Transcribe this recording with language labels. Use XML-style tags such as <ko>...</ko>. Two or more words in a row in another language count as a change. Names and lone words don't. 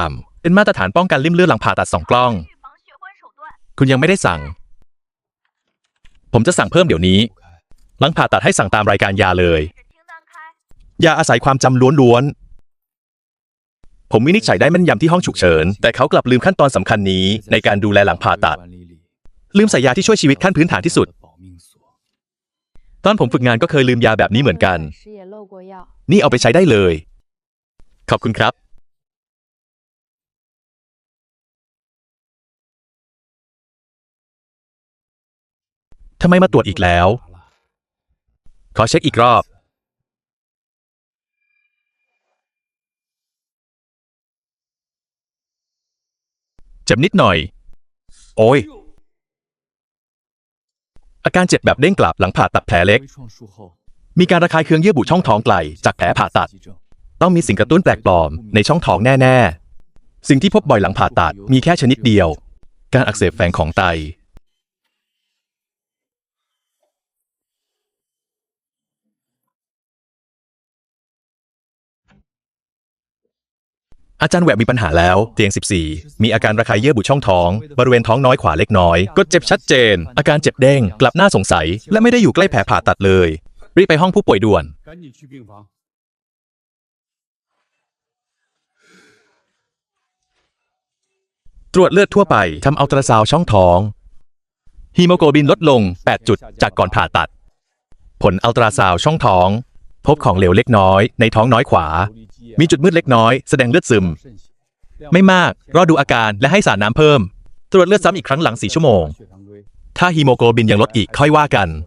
<th>ต่ำ เป็นมาตรฐานป้องกันริ่มเลือดหลังผ่าตัด 2 กล้อง คุณยังไม่ได้สั่ง ผมจะสั่งเพิ่มเดี๋ยวนี้ หลังผ่าตัดให้สั่งตามรายการยาเลย ยาอาศัยความจำล้วนๆ ผมวินิจฉัยได้แม่นยำที่ห้องฉุกเฉิน แต่เขากลับลืมขั้นตอนสำคัญนี้ในการดูแลหลังผ่าตัด</th> <zh>管理里</zh> <th>ลืมใส่ยาที่ช่วยชีวิตขั้นพื้นฐานที่สุด</th> <zh>的保命锁。</zh> <th>ตอนผมฝึกงานก็เคยลืมยาแบบนี้เหมือนกัน</th> <zh>时也漏过药。</zh> <th>นี่เอาไปใช้ได้เลย ขอบคุณครับ ทำไมมาตรวจอีกแล้ว ขอเช็คอีกรอบ เจ็บนิดหน่อย โอ้ย อาการเจ็บแบบเด้งกลับหลังผ่าตัดแผลเล็ก</th> <zh>微创术后，</zh> <th>มีการระคายเคืองเยื่อบุช่องท้องไกลจากแผลผ่าตัด</th> <zh>急症。</zh> <th>ต้องมีสิ่งกระตุ้นแปลกปลอมในช่องท้องแน่ๆ สิ่งที่พบบ่อยหลังผ่าตัดมีแค่ชนิดเดียว การอักเสบแฝงของไต อาจารย์แหวกมีปัญหาแล้ว เตียง 14 มีอาการระคายเยื่อบุช่องท้อง บริเวณท้องน้อยขวาเล็กน้อย ก็เจ็บชัดเจน อาการเจ็บเด้ง กลับน่าสงสัย และไม่ได้อยู่ใกล้แผลผ่าตัดเลย รีบไปห้องผู้ป่วยด่วน</th> <zh>赶紧去病房。</zh> <th>ตรวจเลือดทั่วไปทำอัลตราซาวด์ช่องท้องฮีโมโกลบินลดลง 8 จุดจากก่อนผ่าตัด ผลอัลตราซาวด์ช่องท้อง พบของเหลวเล็กน้อยในท้องน้อยขวา มีจุดมืดเล็กน้อยแสดงเลือดซึม ไม่มากรอดูอาการและให้สารน้ำเพิ่ม ตรวจเลือดซ้ำอีกครั้งหลัง 4 ชั่วโมง ถ้าฮีโมโกลบินยังลดอีกค่อยว่ากัน</th>